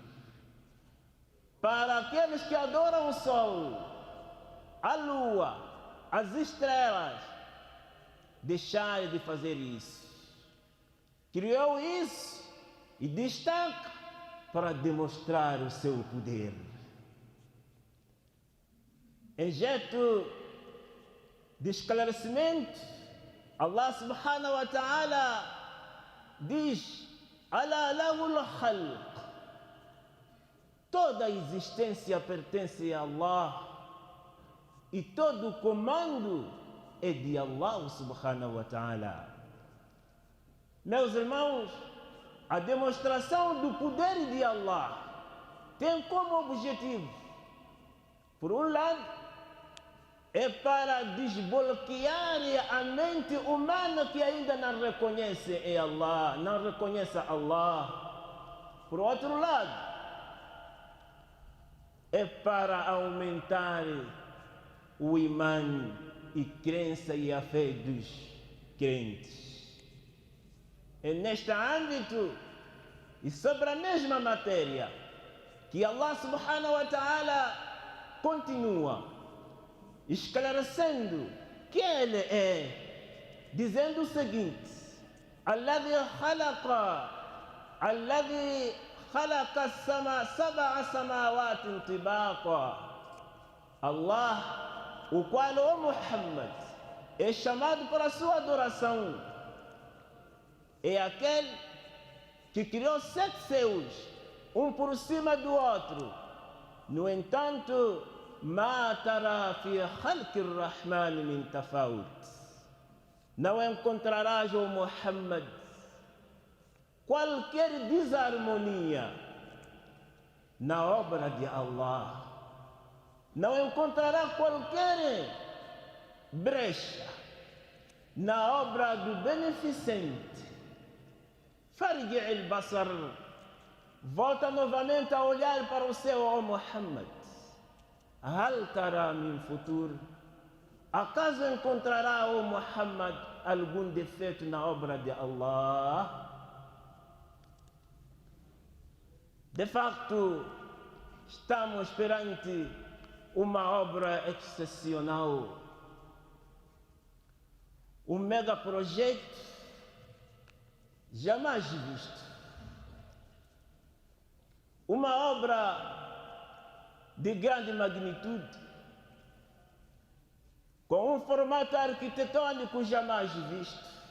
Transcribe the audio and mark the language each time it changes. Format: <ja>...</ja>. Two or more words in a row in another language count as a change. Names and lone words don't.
<pt>Para aqueles que adoram o sol, a lua, as estrelas, deixarem de fazer isso. Criou isso e destaca para demonstrar o seu poder. Em jeito de esclarecimento,</pt> <ar>Allah سبحانه وتعالى diz: ألا له الخلق.</ar> <pt>Toda a existência pertence a Allah e todo o comando é de Allah</pt> <ar>سبحانه وتعالى.</ar> <pt>Meus irmãos, a demonstração do poder de Allah tem como objetivo, por um lado, é para desbloquear a mente humana que ainda não reconhece Allah, não reconhece Allah. Por outro lado, é para aumentar o imã e crença e a fé dos crentes. É neste âmbito e sobre a mesma matéria que Allah</pt> <ar>سبحانه وتعالى</ar> <pt>continua esclarecendo que Ele é, dizendo o seguinte:</pt> <ar>الذي خلق سبع سماوات طباقا.</ar> <pt>Allah, o qual, o Muhammad, é chamado para a sua adoração, é aquele que criou 7 céus, um por cima do outro. No entanto,</pt> <ar>ما ترى في خلق الرحمن من تفاوت.</ar> <pt>Não encontrarás, ó Muhammad, qualquer desarmonia na obra de Allah. Não encontrará qualquer brecha na obra do Beneficente.</pt> <ar>فارجع البصر.</ar> <pt>Volta novamente a olhar para o céu, ó Muhammad.</pt> <ar>هل ترى من فطور?</ar> <pt>Acaso encontrará, ó Muhammad, algum defeito na obra de Allah? De facto, estamos perante uma obra excepcional, um mega projeto jamais visto, uma obra de grande magnitude, com um formato arquitetônico jamais visto.</pt>